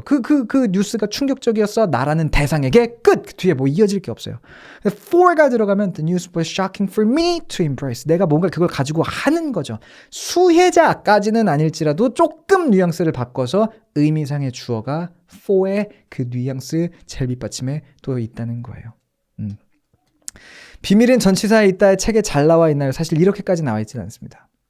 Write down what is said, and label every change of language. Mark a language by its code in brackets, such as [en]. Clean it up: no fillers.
[ko] 그 뉴스가 충격적이었어. 나라는 대상에게 끝. 뒤에 뭐 이어질 게 없어요. [en] for [ko] 가 들어가면 [en] the news was shocking for me to embrace. [ko] 내가 뭔가 그걸 가지고 하는 거죠. 수혜자까지는 아닐지라도 조금 뉘앙스를 바꿔서 의미상의 주어가 for의 그 뉘앙스 젤 밑받침에 또 있다는 거예요. 비밀은 전치사에 있다의 책에 잘 나와 있나요? 사실 이렇게까지 나와 있지는 않습니다.